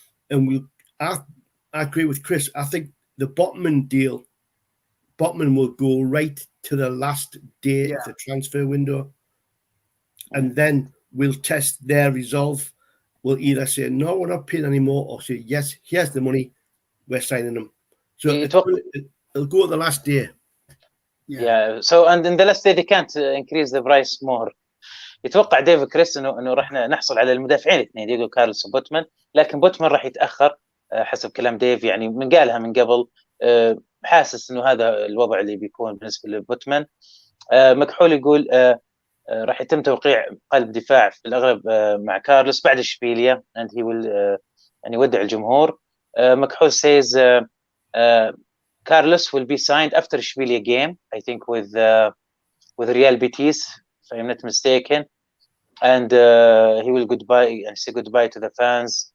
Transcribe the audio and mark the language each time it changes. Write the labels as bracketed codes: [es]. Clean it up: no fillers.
[en] And I agree with Chris. I think the Botman will go right to the last day of the transfer window, and then we'll test their resolve. We'll either say no, we're not paying anymore, or say yes, here's the money, we're signing them. So it'll go at the last day. So and in the last day they can't increase the price more. [ar] يتوقع ديف كريس انه راح نحصل على المدافعين الاثنين ديجو كارلوس وبوتمان، لكن بوتمان راح يتاخر حسب كلام ديف، من قالها من قبل. حاسس انه هذا الوضع اللي بيكون بالنسبه لبوتمان. مكحول يقول راح يتم توقيع قلب دفاع في الاغلب مع كارلوس بعد اشبيليا [en] and he will [ar] يودع الجمهور. [en] مكحول says Carlos will be signed after Ishbiliya game, I think with Real Betis, if I'm not mistaken, and he will say goodbye to the fans.